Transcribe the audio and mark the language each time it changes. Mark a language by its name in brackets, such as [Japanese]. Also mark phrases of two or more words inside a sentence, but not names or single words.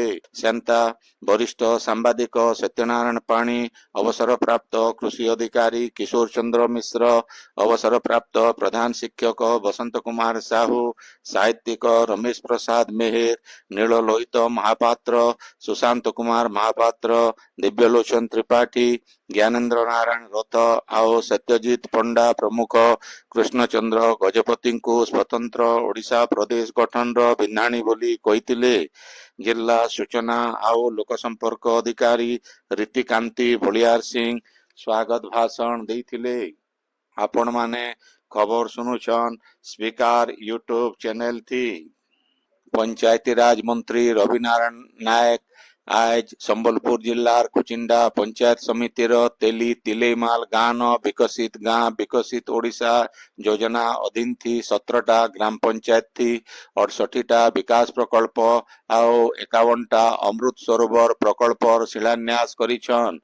[Odia] ସେନ୍ତା ବରିଷ୍ଠ ସାମ୍ବାଦିକ ସତ୍ୟନାରାୟଣ ପାଣି, ଅବସରପ୍ରାପ୍ତ କୃଷି ଅଧିକାରୀ କିଶୋର ଚନ୍ଦ୍ର ମିଶ୍ର, ଅବସରପ୍ରାପ୍ତ ପ୍ରଧାନ ଶିକ୍ଷକ ବସନ୍ତ କୁମାର ସାହୁ, ସାହିତ୍ୟିକ ରମେଶ ପ୍ରସାଦ ମେହେର, ନୀଳଲୋହିତ ମହାପାତ୍ର, ସୁଶାନ୍ତ କୁମାର ମହାପାତ୍ର, ଦିବ୍ୟଲୋଚନ ତ୍ରିପାଠୀ, ଜ୍ଞାନେନ୍ଦ୍ର ନାରାୟଣ ରଥ ଆଉ ସତ୍ୟଜିତ ପଣ୍ଡା ପ୍ରମୁଖ କୃଷ୍ଣଚନ୍ଦ୍ର ଗଜପତିଙ୍କୁ ସ୍ୱତନ୍ତ୍ର ଓଡ଼ିଶା ପ୍ରଦେଶ ଗଠନର ବିନ୍ଧାଣୀ ବୋଲି କହିଥିଲେ। ଜିଲ୍ଲା ସୂଚନା ଆଉ ଲୋକସମ୍ପର୍କ ଅଧିକାରୀ ରୀତିକାନ୍ତି ବଳିଆର ସିଂ ସ୍ୱାଗତ ଭାଷଣ ଦେଇଥିଲେ। [Sambalpuri] ଆପଣ ମାନେ ଖବର ଶୁଣୁଛନ ସ୍ପିକର ୟୁଟ୍ୟୁବ ଚ୍ୟାନେଲ ଥି। ପଞ୍ଚାୟତି ରାଜ ମନ୍ତ୍ରୀ ରବିନାରାୟଣ ନାୟକ ଆଜି ସମ୍ବଲପୁର ଜିଲ୍ଲାର କୁଚିଣ୍ଡା ପଞ୍ଚାୟତ ସମିତିର ତେଲି ତିଲେମାଲ ଗାଁ ବିକଶିତ ଗାଁ ବିକଶିତ ଓଡ଼ିଶା ଯୋଜନା ଅଧୀନ ଥି 17ଟା ଗ୍ରାମ ପଞ୍ଚାୟତ ଥି 68ଟା ବିକାଶ ପ୍ରକଳ୍ପ ଆଉ 51ଟା ଅମୃତ ସରୋବର ପ୍ରକଳ୍ପ ଶିଳାନ୍ୟାସ କରିଛନ।